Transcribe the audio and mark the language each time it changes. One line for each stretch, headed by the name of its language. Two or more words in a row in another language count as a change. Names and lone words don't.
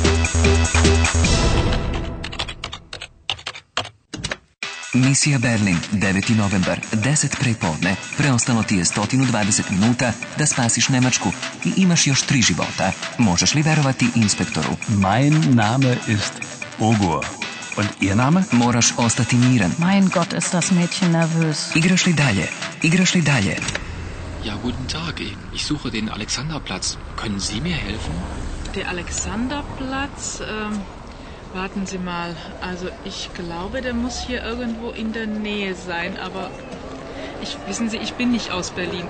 Serbian: Misija Berlin, 9. novembar, 10 prepodne. Preostalo ti je 120 minuta da spasiš Nemačku i imaš još 3 života. Možeš li verovati inspektoru?
German: Mein Name ist Ogur. Und Ihr Name?
Serbian: Moraš ostati miran.
German: Mein Gott, ist das Mädchen nervös.
Serbian: Igraš li dalje? Igraš li dalje?
German: Ja, guten Tag. Ich suche den Alexanderplatz. Können Sie mir helfen? Der Alexanderplatz, warten Sie mal. Also ich glaube, der muss hier irgendwo in der Nähe sein, aber wissen Sie, ich bin nicht aus Berlin.